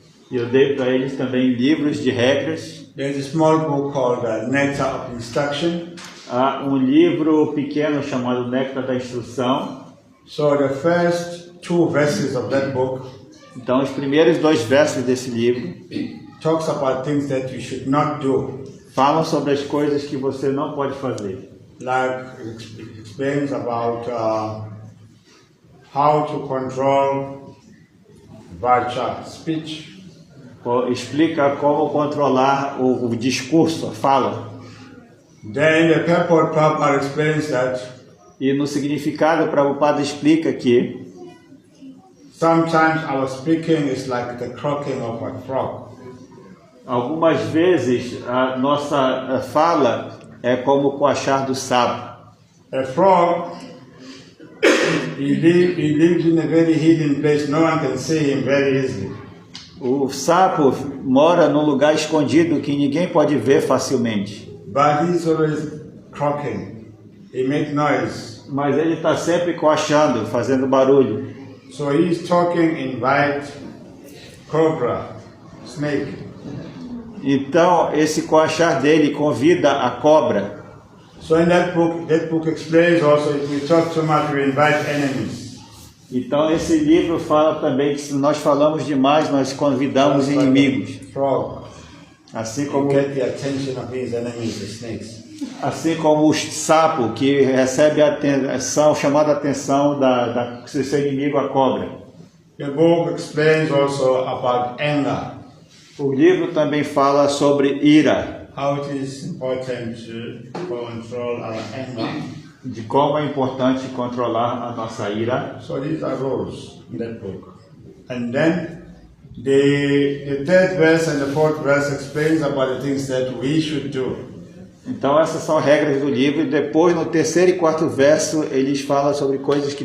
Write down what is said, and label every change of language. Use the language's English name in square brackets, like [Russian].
[Portuguese] E eu dei para eles também livros de regras. [English] There's a small book called Nectar of Instruction. [Portuguese] Há um livro pequeno chamado Néctar da Instrução. [English] So the first 2 verses of that book [Portuguese] Então, os primeiros 2 versos desse livro [English] talks about things that you should not do. [Portuguese] falam sobre as coisas que você não pode fazer. [English] Like it explains about how to control vacha, speech. [Portuguese] Explica como controlar o discurso, a fala. [English] Then the purport Prabhupada explains that [Portuguese] E no significado, Prabhupada explica que [English] sometimes our speaking is like the croaking of a frog. [Portuguese] algumas vezes a nossa fala é como o coachar do sapo. [English] A frog, he lives in a very hidden place. No one can see him very easily. [Portuguese] O sapo mora num lugar escondido que ninguém pode ver facilmente. [English] But he's always croaking. He makes noise. [Portuguese] Mas ele está sempre coachando, fazendo barulho. [English] So he's talking invite cobra, snake. [Portuguese] Então, esse coachar dele convida a cobra. [English] So in that book explains also if we talk too much, we invite enemies. [Portuguese] Então, esse livro fala também que se nós falamos demais, nós convidamos inimigos. [English] Frog. [Portuguese] Assim [English] To [Portuguese] como, [English] get the attention of his enemies, the snakes. [Portuguese] assim como o sapo que recebe a atenção, chamada a atenção da seu inimigo, a cobra. [English] The book explains also about anger. [Portuguese] O livro também fala sobre ira, [English] How it is important to control our anger. [Portuguese] de como é importante controlar a nossa ira. [English] So these are rules in that book. And then the 3rd verse and the 4th verse explains about the things that we should do. [Portuguese] Então essas são regras do livro e depois no 3º e 4º verso eles falam sobre coisas que